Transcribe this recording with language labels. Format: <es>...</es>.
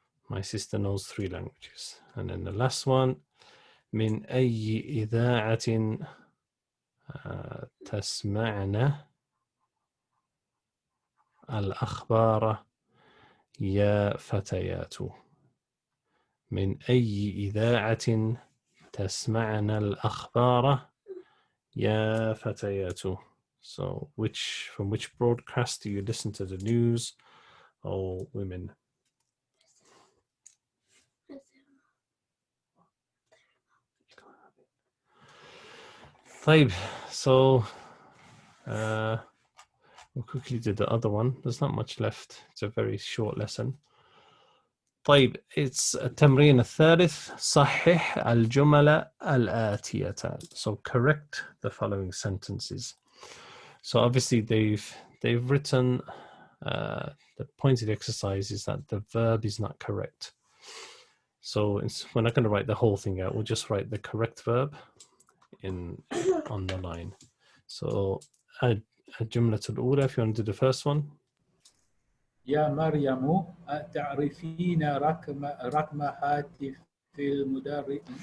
<en>My sister knows 3 languages. And then the last one.</en> <ar>من أي إذاعة تسمعن الأخبار يا فتيات. من أي إذاعة تسمعن الأخبار يا فتيات.</ar> <en>So from which broadcast do you listen to the news, oh women? طيب, so we'll quickly do the other one. There's not much left. It's a very short lesson.</en> <ar>طيب, it's التمرين الثالث. صحح الجمل الآتية.</ar> <en>So correct the following sentences. So obviously they've written the point of the exercise is that the verb is not correct. So we're not going to write the whole thing out. We'll just write the correct verb on the line. So</en> <ar>الجملة الأولى,</ar> <en>if you want to do the first one.</en> <ar>يا مريم تعرفين رقم هاتف المديرة؟</ar>